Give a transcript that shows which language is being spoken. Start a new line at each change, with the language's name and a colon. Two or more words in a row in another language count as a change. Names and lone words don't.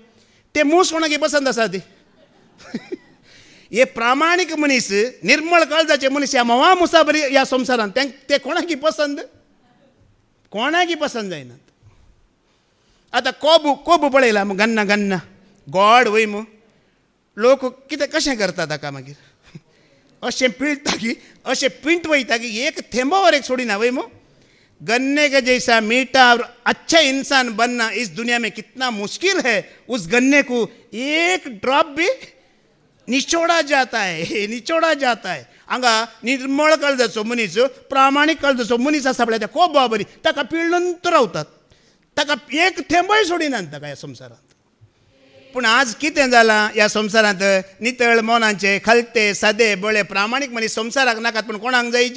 Konkani: ते मूस कोणाकी पसंद आसा ती? हे प्रामाणीक मनीस, निर्मळ काळजाचे मनीस ह्या म्होंवा मुसा बरी ह्या संवसारांत ते कोणाकी पसंद? कोणाकी पसंद जायनात. आतां कोबू पळयला मू, गन्ना गन्ना गोड वय मू. लोक कितें कशें करता ताका मागीर? अशें पिळटा की, अशें पिंट वयता की एक थेंबावर एक सोडिना वय मू.
Hindi: गन्ने के जैसा मीठा और अच्छा इंसान बनना इस दुनिया में कितना मुश्किल है. उस गन्ने को एक ड्रॉप भी निचोडा जाता है, निचोडा जाता है.
Konkani: हांगा निर्मळ काळजाचो मनीस, प्रामाणीक काळजाचो मनीस आसा पळय, त्या खूब बरी ताका पिळनंत रावतात, ताका एक थेंबय सोडिनात ताका ह्या संवसारांत. पूण आज कितें जालां ह्या संवसारांत? नितळ मनाचे खालते सादे बळे प्रामाणीक मनीस संवसाराक नाकात, पूण कोणाक जायची?